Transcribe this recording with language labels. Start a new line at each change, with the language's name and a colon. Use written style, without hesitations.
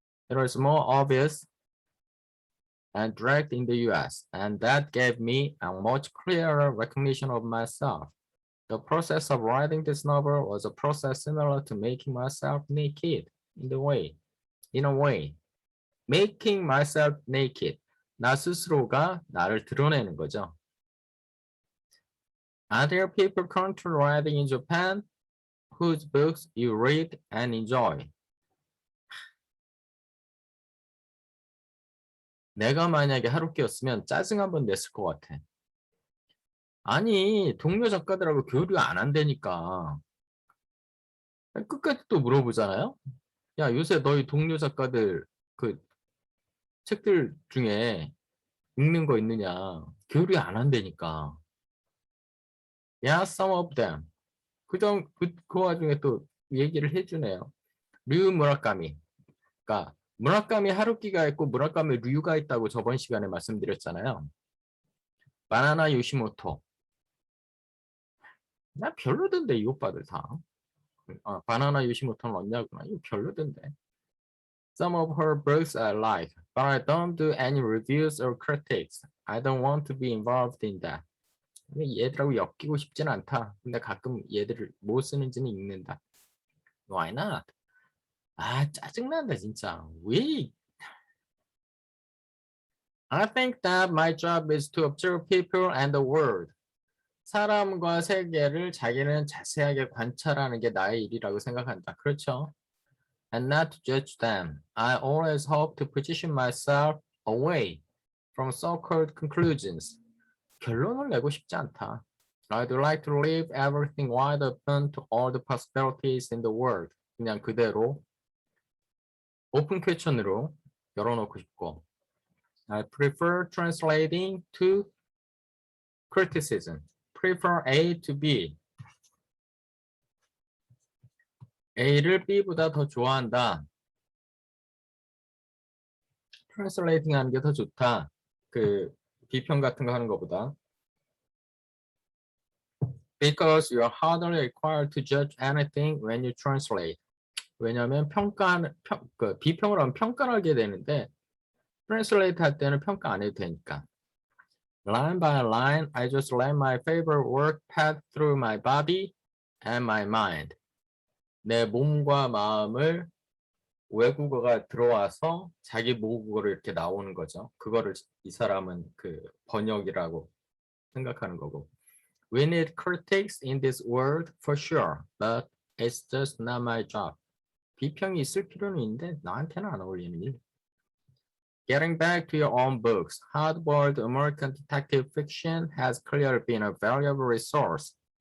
English: It was more obvious and direct in the US, and that gave me a much clearer recognition of myself. The process of writing this novel was a process similar to making myself naked in a way. Making myself naked.
Korean: 나 스스로가 나를 드러내는 거죠.
English: Are there people currently writing in Japan whose books you read and enjoy?
Korean: 내가 만약에 하루키였으면 짜증 한번 냈을 것 같아. 아니, 동료 작가들하고 교류 안 한다니까. 끝까지 또 물어보잖아요? 야, 요새 너희 동료 작가들 그 책들 중에 읽는 거 있느냐? 교류 안 한다니까.
English: Yeah, some of them.
Korean: 그 와중에 또 얘기를 해주네요. 류 무라카미. 그러니까 무라카미 하루키가 있고 무라카미 류가 있다고 저번 시간에 말씀드렸잖아요. 바나나 요시모토. 나 별로던데 이 오빠들 다. 바나나 요시모토는 언니구나. 이거 별로던데.
English: Some of her books I like, but I don't do any reviews or critics. I don't want to be involved in that.
Korean: 얘들하고 엮이고 싶진 않다. 근데 가끔 얘들을 뭐 쓰는지는 읽는다.
English: Why not?
Korean: 아, 짜증난다 진짜. 왜?
English: I think that my job is to observe people and the world.
Korean: 사람과 세계를 자기는 자세하게 관찰하는 게 나의 일이라고 생각한다.
English: 그렇죠? And not to judge them. I always hope to position myself away from so-called conclusions.
Korean: 결론을 내고 싶지 않다.
English: I'd like to leave everything wide open to all the possibilities in the world.
Korean: 그냥 그대로 오픈 퀘션으로 열어놓고 싶고.
English: I prefer translating to criticism. Prefer A to B.
Korean: A를 B보다 더 좋아한다. translating 하는 게 더 좋다. 그 비평 같은 거 하는 것보다.
English: Because you are hardly required to judge anything when you translate.
Korean: 왜냐하면 비평을 하면 평가를 하게 되는데 translate 할 때는 평가 안 해도 되니까.
English: Line by line, I just let my favorite work pass through my body and my mind.
Korean: 내 몸과 마음을 외국어가 들어와서 자기 모국어로 이렇게 나오는 거죠. 그거를 이 사람은 그 번역이라고 생각하는 거고.
English: We need critics in this world for sure, but it's just not my job.
Korean: 비평이 있을 필요는 있는데 나한테는 안 어울리는 일.
English: Getting back to your own books, hard-boiled American detective fiction has clearly been a valuable resource.